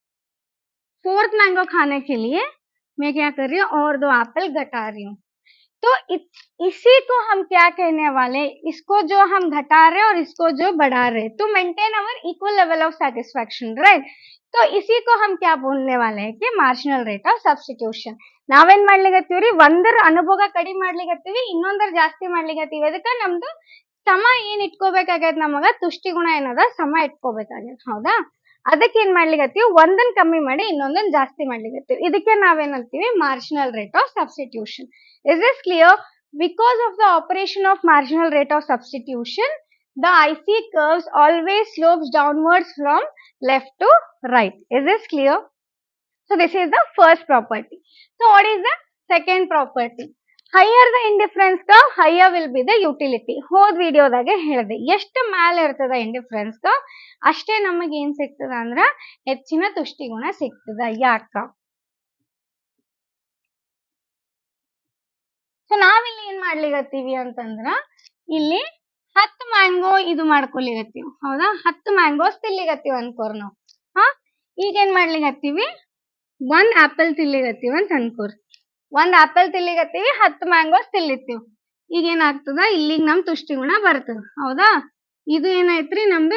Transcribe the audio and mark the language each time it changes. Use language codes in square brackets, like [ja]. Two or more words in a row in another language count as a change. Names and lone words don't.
[hi] 4th मैंगो खाने के लिए मैं क्या कर रही हूँ और 2 एप्पल घटा रही हूँ तो इसी को हम क्या कहने वाले इसको जो हम घटा रहे और इसको जो बढ़ा रहे [en] to maintain our equal level of satisfaction right [hi] तो इसी को हम क्या बोलने वाले हैं [kn] कि [en] marginal rate of substitution [kn] ನಾವೇನ್ ಮಾಡ್ಲಿಕತ್ತೀವ್ರಿ ಒಂದರ ಅನುಭವ ಕಡಿಮೆ ಮಾಡ್ಲಿಕತ್ತೀವಿ ಇನ್ನೊಂದರ ಜಾಸ್ತಿ ಮಾಡ್ಲಿಕತ್ತೀವಿ ಅದಕ್ಕೆ ನಮ್ದು ಸಮ ಏನ್ ಇಟ್ಕೋಬೇಕಾಗೈತೆ ನಮಗ ತುಷ್ಟಿ ಗುಣ ಏನದ ಸಮ ಇಟ್ಕೋಬೇಕಾಗೈತೆ ಹೌದಾ ಅದಕ್ಕೆ ಏನ್ ಮಾಡ್ಲಿಕತ್ತೀವಿ ಒಂದನ್ ಕಮ್ಮಿ ಮಾಡಿ ಇನ್ನೊಂದನ್ ಜಾಸ್ತಿ ಮಾಡ್ಲಿಕತ್ತೀವಿ ಇದಕ್ಕೆ ನಾವೇನಂತೀವಿ [en] marginal rate of substitution is this clear because of the operation of marginal rate of substitution the IC curves always slopes downwards from left to right. Is this clear? So this is the first property. So what is the second property? Higher the indifference curve, higher will be the utility. [kn] ಹೋದ ವಿಡಿಯೋದಾಗೆ ಹೇಳಿದೆ ಎಷ್ಟು ಮೇಲೆ ಇರ್ತದ [en] indifference curve [kn] ಅಷ್ಟೇ ನಮಗೆ ಏನ್ ಸಿಗ್ತದ ಅಂದ್ರ ಹೆಚ್ಚಿನ ತುಷ್ಟಿಗುಣ ಸಿಗ್ತದ ಯಾಕ ಸೊ ನಾವಿಲ್ಲಿ ಏನ್ ಮಾಡ್ಲಿಕತ್ತೀವಿ ಅಂತಂದ್ರ ಇಲ್ಲಿ 10 ಮ್ಯಾಂಗೋ ಇದು ಮಾಡ್ಕೊಲಿಗತ್ತೀವಿ ಹೌದಾ 10 ಮ್ಯಾಂಗೋಸ್ ತಿನ್ಲಿಗತ್ತೀವಿ ಅನ್ಕೋರ್ ನಾವು ಈಗ ಏನ್ ಮಾಡ್ಲಿಗತ್ತೀವಿ 1 ಆಪಲ್ ತಿನ್ಲಿಗತ್ತೀವಿ ಅಂತ ಅನ್ಕೋರ್ 1 ಆಪಲ್ ತಿನ್ಲಿಗತ್ತೀವಿ 10 ಮ್ಯಾಂಗೋಸ್ ತಿನ್ಲಿತ್ತೀವಿ ಈಗ ಏನಾಗ್ತದ ಇಲ್ಲಿಗೆ ನಮ್ ತುಷ್ಟಿ ಗುಣ ಬರ್ತದ ಹೌದಾ ಇದು ಏನಾಯ್ತ್ರಿ ನಮ್ದು